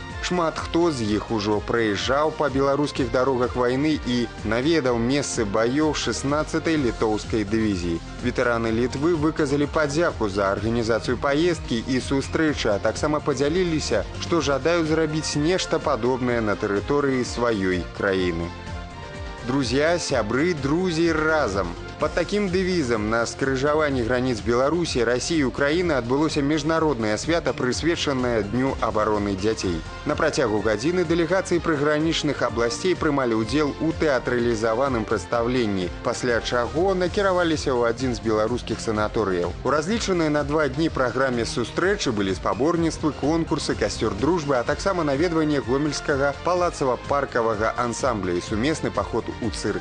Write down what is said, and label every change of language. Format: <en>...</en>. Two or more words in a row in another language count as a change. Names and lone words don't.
<be>Шмат хто з іх ужо праязджаў па беларускіх дарогах вайны і наведаў месцы баёў 16-й літоўскай дывізіі. Ветэраны Літвы выказалі падзяку за арганізацыю паездкі і сустрэчы, а таксама падзяліліся, што жадаюць зрабіць нешта падобнае на тэрыторыі сваёй краіны. Друзья, сябры, друзі разам!</be> <ru>Под таким девизом</ru> <be>на скрыжаванні границ Беларусі, России и Украины адбылося міжнароднае свята, прысвечанае Дню абароны дзяцей. На працягу гадзіны дэлегацыі прыгранічных абласцей прымалі ўдзел у тэатралізаваным прадстаўленні, пасля чаго накіраваліся ў адзін з беларускіх санаторыяў. У разлічанай на 2 дні праграме сустрэчы былі спаборніцтвы, конкурсы, касцёр дружбы, а таксама наведванне гомельскага палацава-паркавага ансамбля і сумесны паход у цырк.</be>